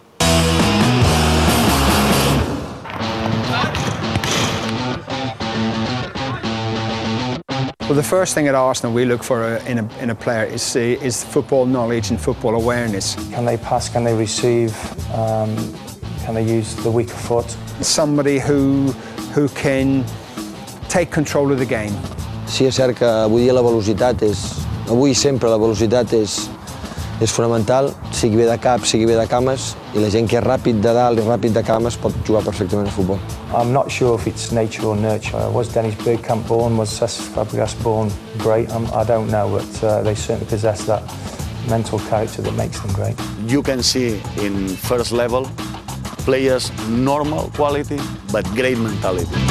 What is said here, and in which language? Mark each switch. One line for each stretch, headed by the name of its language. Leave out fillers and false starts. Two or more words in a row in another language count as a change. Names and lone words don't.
English: Well, the first thing at Arsenal we look for in a player is football knowledge and football awareness. Can they pass? Can they receive? Can they use the weaker foot? Somebody who can take control of the game.
Catalan: Sí, és cert que avui dia la velocitat és... Avui sempre la velocitat és és fonamental, sigui bé de cap, sigui bé de cames, i la gent que és ràpid de dalt i ràpid de cames pot jugar perfectament a futbol.
English: I'm not sure if it's nature or nurture. Was Dennis Bergkamp born? Was Cesc Fabregas born great? I don't know, but they certainly possess that mental character that makes them great. You can see in first level players normal quality but great mentality.